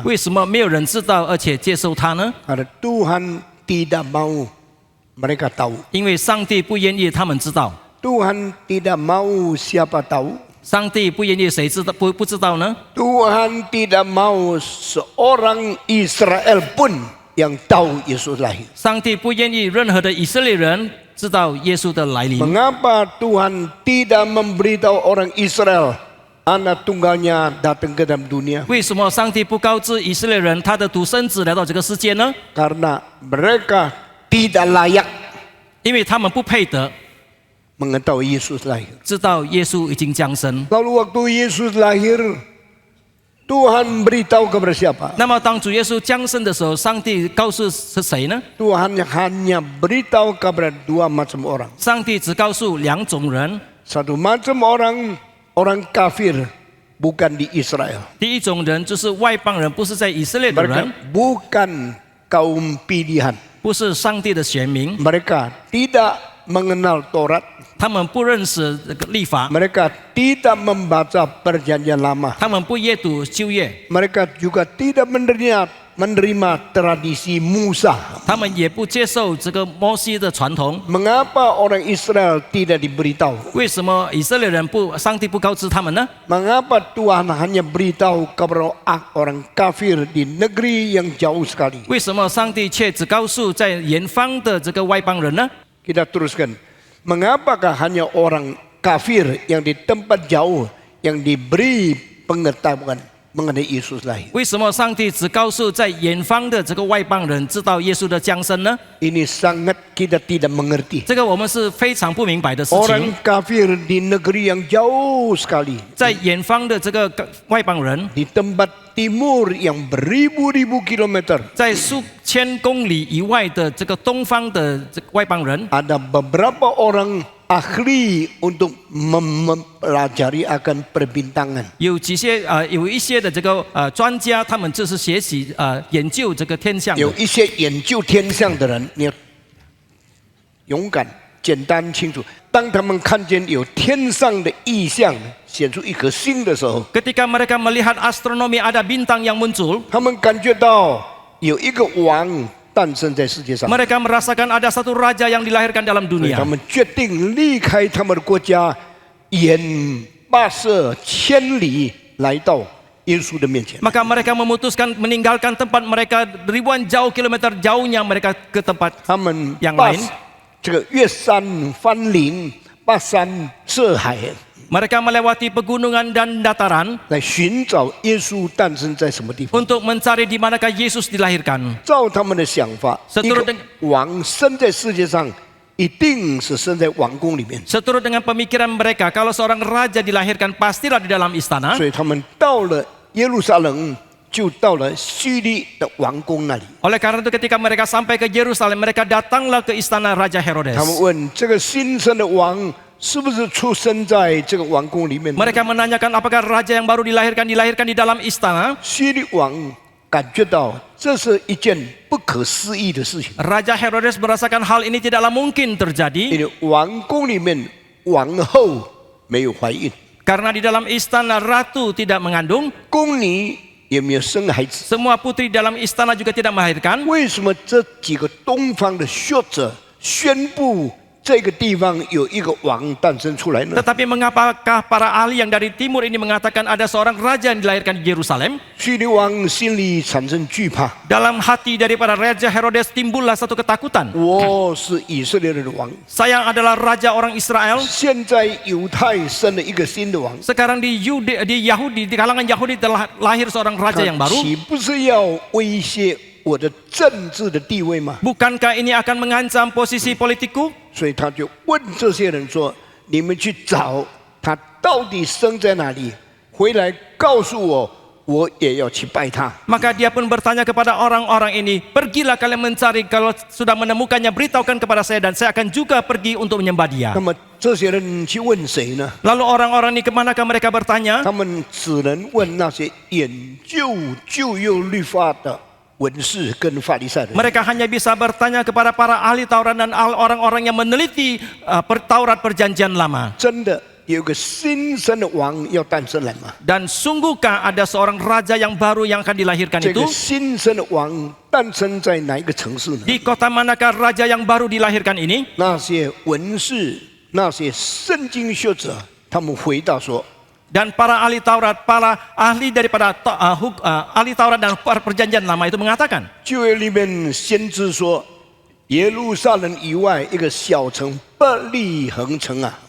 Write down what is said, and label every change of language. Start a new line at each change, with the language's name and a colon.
Chinese: 为什么没有人知道而且接受他呢？
Indonesian: Karena Tuhan tidak mau mereka tahu.
Chinese: 因为上帝不愿意他们知道，
Indonesian: Tuhan tidak mau siapa tahu.
Chinese: 上帝不愿意谁知道不知道呢？
Indonesian: Tuhan tidak mau seorang Israel pun yang tahu Yesus lahir.
Chinese: 上帝不愿意任何的以色列人知道耶稣的来临。
Indonesian: Mengapa Tuhan tidak memberitahu orang Israel anak tunggalnya datang ke dalam dunia?
Chinese: 为什么上帝不告知以色列人他的独生子来到这个世界呢？
Indonesian: Karena mereka tidak layak
Chinese: 因为他们不配得
Indonesian: mengetahui Yesus lahir.
Chinese: 知道耶稣已经降生。
Indonesian: Lalu waktu Yesus lahir, Tuhan beritahu kepada siapa?
Chinese: 那么当主耶稣降生的时候，上帝告诉是谁呢？
Indonesian: Tuhan hanya beritahu kepada dua macam orang.
Chinese: 上帝只告诉两种人，
Indonesian: Satu macam orang, orang kafir, bukan di Israel.
Chinese: 第一种人就是外邦人，不是在以色列的
Indonesian: Mereka
Chinese: 人，
Indonesian: bukan kaum pilihan.
Chinese: 不是上帝的选民，
Indonesian: Mereka tidak mengenal Taurat.
Chinese: 他们不认识这个律法，
Indonesian: Mereka tidak membaca perjanjian lama.
Chinese: 他们不阅读旧约，
Indonesian: Mereka juga tidak menerima tradisi Musa.
Chinese: 他们也不接受这个摩西的传统。
Indonesian: Mengapa orang Israel tidak diberitahu?
Chinese: 为什么以色列人上帝不告知他们呢？
Indonesian: Mengapa Tuhan hanya beritahu kepada orang kafir di negeri yang jauh sekali?
Chinese: 为什么上帝却只告诉在远方的这个外邦人呢？
Indonesian: Kita teruskan. Mengapakah hanya orang kafir yang di tempat jauh yang diberi pengetahuan mengenai Yesus lahir?
Chinese: 为什么上帝只告诉在远方的这个外邦人知道耶稣的降生呢？
Indonesian: Ini sangat kita tidak mengerti.
Chinese: 这个我们是非常不明白的事
Indonesian: Orang
Chinese: 情。
Indonesian: kafir di negeri yang jauh sekali,
Chinese: 在远方的这个外邦人，
Indonesian: di tempat timur yang beribu-ribu kilometer,
Chinese: 在数千公里以外的这个东方的这个外邦人，
Indonesian: ada beberapa orang ahli untuk mempelajari akan perbintangan.
Chinese: 有一些的这个专家，他们就是学习研究这个天象的。有一些研究天象的人，你要勇敢、简单、清楚。当他们看见有天上的异象显出一颗星的时候，
Indonesian: Ketika mereka melihat astronomi ada bintang yang muncul,
Chinese: 他们感觉到有一个王诞生在世界上，
Indonesian: mereka merasakan ada satu raja yang dilahirkan dalam
Chinese: 所以
Indonesian: dunia.
Chinese: 他们决定离开他们的国家，远跋涉千里来到耶稣的面前。
Indonesian: Maka mereka memutuskan meninggalkan tempat mereka ribuan jauh kilometer jauhnya mereka ke tempat
Chinese: 他们
Indonesian: yang
Chinese: 跋
Indonesian: lain.
Chinese: 这个越山翻林，跋山涉海，
Indonesian: Mereka melewati pegunungan dan dataran
Chinese: 来寻找耶稣诞生在什么地方。
Indonesian: untuk mencari di manakah Yesus dilahirkan.
Chinese: 照他们的想法，
Indonesian: Seturut
Chinese: 一个王生在世界上，一定是生在王宫里面。
Indonesian: Seturut dengan pemikiran mereka, kalau seorang raja dilahirkan pastilah di dalam istana.
Chinese: 所以他们到了耶路撒冷，就到了叙利的王宫那里。
Indonesian: Oleh karena itu ketika mereka sampai ke Yerusalem, mereka datanglah ke istana Raja Herodes.
Chinese: 他们问这个新生的王是不是出生在这个王宫里面？
Indonesian: Mereka menanyakan apakah raja yang baru dilahirkan di dalam istana.
Chinese: 叙利王感觉到这是一件不可思议的事情，
Indonesian: Raja Herodes merasakan hal ini tidaklah mungkin terjadi
Chinese: 因为王宫里面王后没有怀孕，
Indonesian: karena di dalam istana ratu tidak mengandung,
Chinese: 宫女也没有生孩子。
Indonesian: semua putri dalam istana juga tidak melahirkan.
Chinese: 为什么这几个东方的学者宣布这个地方有一个王诞生出来呢？
Indonesian: Tetapi mengapakah para ahli yang dari timur ini mengatakan ada seorang raja yang dilahirkan di Yerusalem?
Chinese: 希律王心里产生惧怕，
Indonesian: Dalam hati daripada Raja Herodes timbullah satu ketakutan.
Chinese: 我是以色列人的王，
Indonesian: Saya adalah raja orang Israel.
Chinese: 现在犹太生了一个新的王，
Indonesian: Sekarang di Yahudi, di kalangan Yahudi telah lahir seorang raja yang
Chinese: 他
Indonesian: baru.
Chinese: 岂不是要威胁我的政治的地位吗？
Indonesian: Bukankah ini akan mengancam posisi politikku?
Chinese: 所以他就问这些人说：“你们去找他到底生在哪里，回来告诉我，我也要去拜他。”
Indonesian: Maka dia pun bertanya kepada orang-orang ini, pergilah kalian mencari, kalau sudah menemukannya beritahukan kepada saya dan saya akan juga pergi untuk menyembah dia.
Chinese: 那么这些人去问谁呢？
Indonesian: Lalu orang-orang ini kemanakah mereka bertanya?
Chinese: 他们只能问那些研究旧约律法的文士跟法利赛人。
Indonesian: Mereka hanya bisa bertanya kepada para ahli Taurat dan orang-orang yang meneliti Taurat Perjanjian Lama.
Chinese: 真的有个新生的王要诞生来吗？
Indonesian: Dan sungguhkah ada seorang raja yang baru yang akan dilahirkan
Chinese: 这
Indonesian: itu?
Chinese: 个新生的王诞生在哪一个城市呢？
Indonesian: Di kota manakah raja yang baru dilahirkan ini?
Chinese: 那些文士、那些圣经学者，他们回答说：
Indonesian: Dan para ahli Taurat, para ahli daripada ahli Taurat dan Perjanjian Lama itu mengatakan,
Chinese: 旧约里面先知说，耶路撒冷以外一个小城伯利恒城啊，